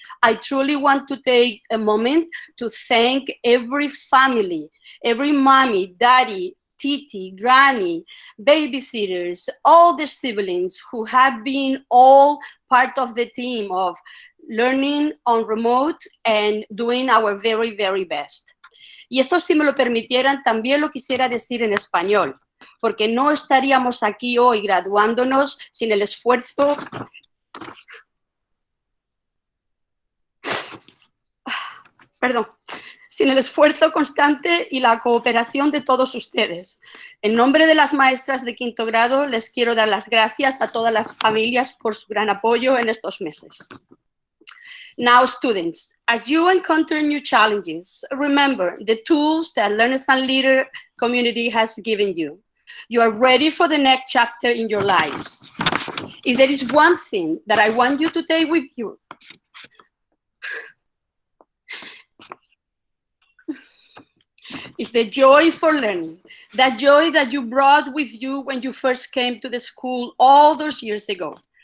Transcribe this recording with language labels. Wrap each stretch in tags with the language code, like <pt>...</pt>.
<en>I truly want to take a moment to thank every family, every mommy, daddy, titi, granny, babysitters, all the siblings who have been all part of the team of learning on remote and doing our very, very best.</en> <es>Y esto, si me lo permitieran, también lo quisiera decir en español, porque no estaríamos aquí hoy graduándonos sin el esfuerzo sin el esfuerzo constante y la cooperación de todos ustedes. En nombre de las maestras de quinto grado, les quiero dar las gracias a todas las familias por su gran apoyo en estos meses.</es> <en>Now, students, as you encounter new challenges, remember the tools that Learners and Leader community has given you. You are ready for the next chapter in your lives. If there is one thing that I want you to take with you, it's the joy for learning, that joy that you brought with you when you first came to the school all those years ago.</en>